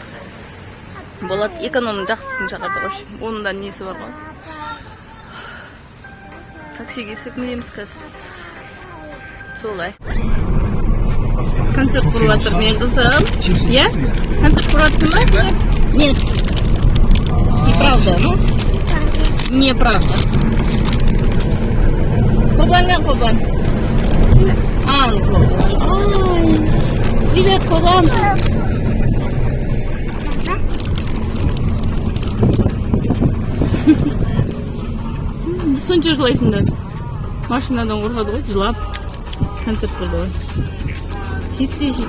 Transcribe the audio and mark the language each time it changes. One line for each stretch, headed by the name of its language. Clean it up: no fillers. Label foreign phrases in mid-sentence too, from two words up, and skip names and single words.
Kazakh: Болады, экономның жақсысын шақырдық. Оның да несі бар ғой. Такси келсек мінеміз қазір. Солай. Концерт құрып жатыр мен қызым.
Russian: Я?
Kazakh: Концерт құрып жатсың ба?
Russian: Нет. Неправда, ну?
Kazakh: Неправда. Қобаннан қобан.
Russian: Ну қобан. Ай, привет, қобан.
Kazakh: Сонша жылайсыңдар. Машинадан қорқады ғой, жылап. Концерт құрды ғой. Чипсы жейді.